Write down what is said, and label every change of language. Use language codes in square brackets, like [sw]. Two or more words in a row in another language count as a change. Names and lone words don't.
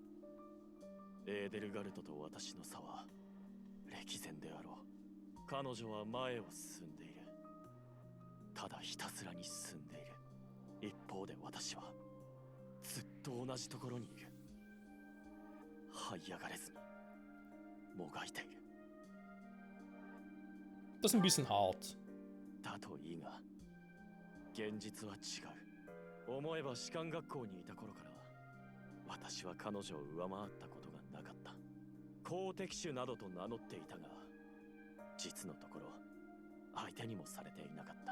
[ja] エーデルガルトと私の差は歴然であろう。彼女は前を進んでいる。ただひたすらに進んでいる。一方で私はずっと同じところにいる。這い上がれずにもがいている。 [de] Das ist ein bisschen hart. [ja] だといいが、現実は違う。思えば士官学校にいた頃から私は彼女を上回ったことがなかった。公敵手などと名乗っていたが、実のところ相手にもされていなかった。